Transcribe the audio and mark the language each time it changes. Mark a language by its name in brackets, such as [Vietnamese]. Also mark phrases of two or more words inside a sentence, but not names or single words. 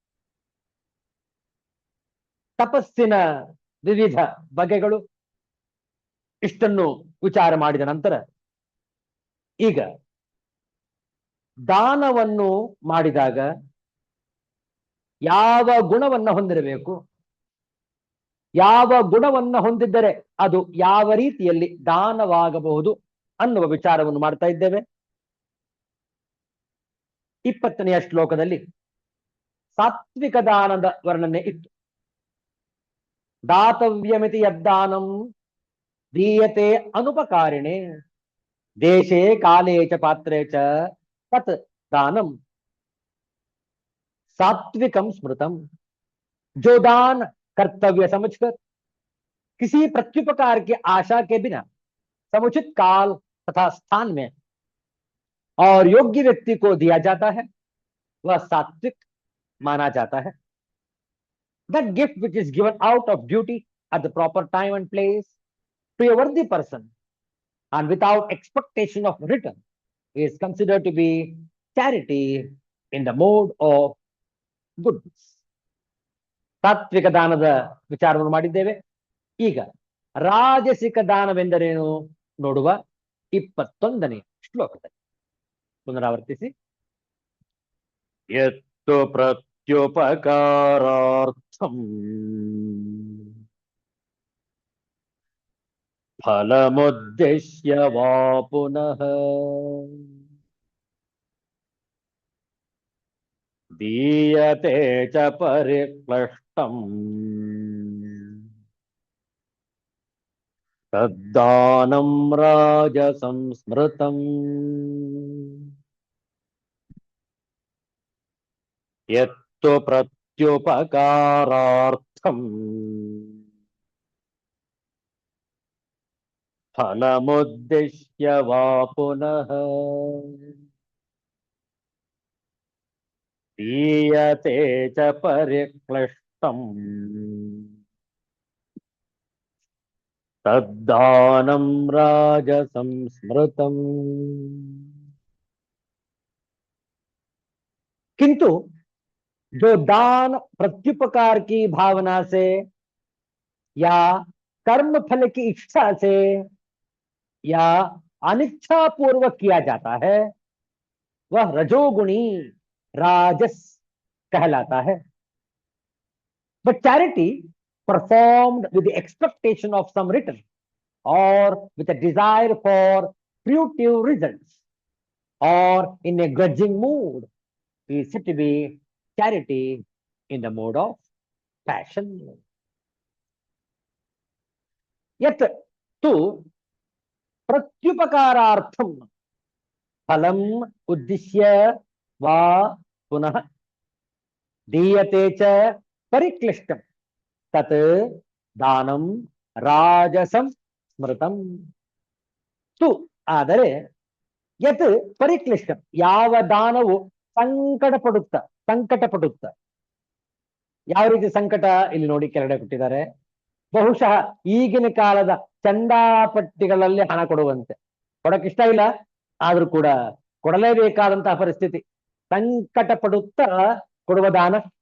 [Kannada] ತಪಸ್ಸಿನ ವಿವಿಧ ಬಗೆಗಳು ಇಷ್ಟನ್ನು ವಿಚಾರ ಮಾಡಿದ ನಂತರ ಈಗ ದಾನವನ್ನು ಮಾಡಿದಾಗ ಯಾವ ಗುಣವನ್ನ ಹೊಂದಿರಬೇಕು, ಯಾವ ಗುಣವನ್ನ ಹೊಂದಿದ್ದರೆ ಅದು ಯಾವ ರೀತಿಯಲ್ಲಿ ದಾನವಾಗಬಹುದು ಅನ್ನುವ ವಿಚಾರವನ್ನು ಮಾಡ್ತಾ ಇದ್ದೇವೆ. 20ನೆಯ ಶ್ಲೋಕದಲ್ಲಿ ಸಾತ್ವಿಕ ದಾನದ ವರ್ಣನೆ ಇತ್ತು. [Sanskrit] ದಾತವ್ಯಮಿತಿ ಯದ್ದಾನಂ ದೀಯತೆ ಅನುಪಕಾರಿಣೆ ದೇಶೇ ಕಾಲೇ ಚ ಪಾತ್ರೇ ಚ ತತ್ दानम सात्विकम स्मृतम। [Hindi] जो दान कर्तव्य समझकर किसी प्रत्युपकार की आशा के बिना समुचित काल तथा स्थान में और योग्य व्यक्ति को दिया जाता है वह सात्विक माना जाता है। [English] That gift which is given out of duty at the proper time and place to a worthy person and without expectation of return is considered to be charity in the mode of goodness. [Kannada] ಸಾತ್ವಿಕ ದಾನದ ವಿಚಾರವನ್ನು ಮಾಡಿದ್ದೇವೆ. ಈಗ ರಾಜಸಿಕ ದಾನವೆಂದರೇನು ನೋಡುವ 21ನೇ ಶ್ಲೋಕದಲ್ಲಿ. [Sanskrit] ಪುನರಾವರ್ತಿಸಿ. ಯತ್ತು ಪ್ರತ್ಯುಪಕಾರಾರ್ಥಂ ಫಲಮುದ್ದೇಶ್ಯ ವಾ ಪುನಃ ದೀಯತೆ ಚ ಪರಿಕ್ಲಿಷ್ಟಂ ತದ್ದಾನಂ ರಾಜಸಂ ಸ್ಮೃತಂ। ಯತ್ತು ಪ್ರತ್ಯುಪಕಾರಾರ್ಥಂ ಫಲಮುದ್ದೇಶ್ಯ ವಾ ಪುನಃ ದೀಯತೆ ಚ ಪರಿಕ್ಲಿಷ್ಟಂ तद्दानं राजसं स्मृतम्। [Hindi] किंतु जो दान प्रत्युपकार की भावना से या कर्म फल की इच्छा से या अनिच्छा पूर्वक किया जाता है वह रजोगुणी राजस कहलाता है। [English] But charity performed with the expectation of some return or with a desire for fruitive results or in a grudging mood is said to be charity in the mode of passion. [Sanskrit] यत् तु प्रत्युपकारार्थं फलम् उद्दिश्य वा पुनः दीयते च परिक्लिष्टं [English] तत् दानम राजसं स्मृतम। [Kannada] तु ಆದರೆ ಯತ್ ಪರಿಕ್ಲಿಷ್ಟ ಯಾವ ದಾನವು ಸಂಕಟ ಪಡುತ್ತ ಯಾವ ರೀತಿ ಸಂಕಟ ಇಲ್ಲಿ ನೋಡಿ ಕೆಳಗಡೆ ಕೊಟ್ಟಿದ್ದಾರೆ. ಬಹುಶಃ ಈಗಿನ ಕಾಲದ ಚಂದಾಪಟ್ಟಿಗಳಲ್ಲಿ ಹಣ ಕೊಡುವಂತೆ, ಕೊಡಕ್ ಇಷ್ಟ ಇಲ್ಲ ಆದ್ರೂ ಕೂಡ ಕೊಡಲೇಬೇಕಾದಂತಹ ಪರಿಸ್ಥಿತಿ, ಸಂಕಟ ಪಡುತ್ತಾ ಕೊಡುವ ದಾನ.